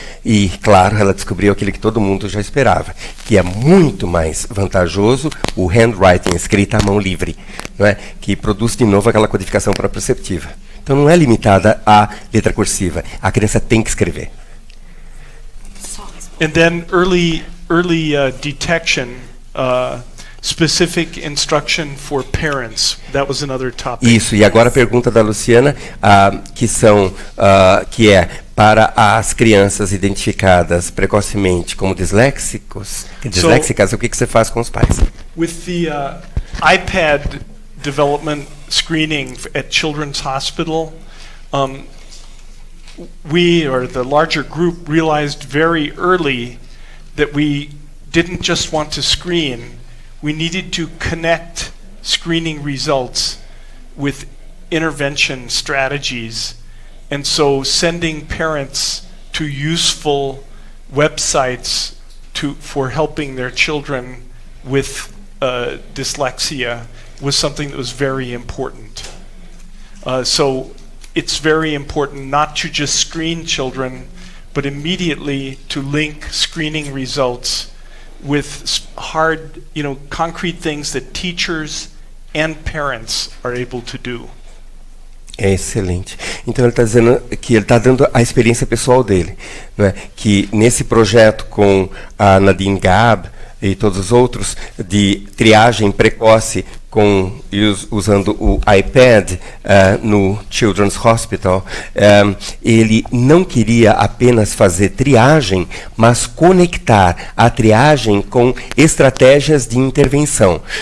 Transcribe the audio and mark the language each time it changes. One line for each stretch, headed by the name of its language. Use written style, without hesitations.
Portuguese: E, claro, ela descobriu aquilo que todo mundo já esperava, que é muito mais vantajoso o handwriting, escrita à mão livre, não é? Que produz de novo aquela codificação proprioceptiva. Então não é limitada à letra cursiva, a criança tem que escrever.
English: and then early detection, specific instruction for parents. That was another topic. Isso, e agora a pergunta da Luciana, que é para as crianças identificadas precocemente como disléxicas, o que você faz com os pais? With the iPad development screening at Children's Hospital, we, or the larger group, realized very early that we didn't just want to screen, we needed to connect screening results with intervention strategies. And so sending parents to useful websites for helping their children with dyslexia was something that was very important. So it's very important not to just screen children, but immediately to link screening results with hard, concrete things that teachers and parents are able to do.
Portuguese: É excelente. Então ele está dizendo que ele está dando a experiência pessoal dele, não é? Que nesse projeto com a Nadine Gab e todos os outros de triagem precoce usando o iPad no Children's Hospital, ele não queria apenas fazer triagem, mas conectar a triagem com estratégias de intervenção.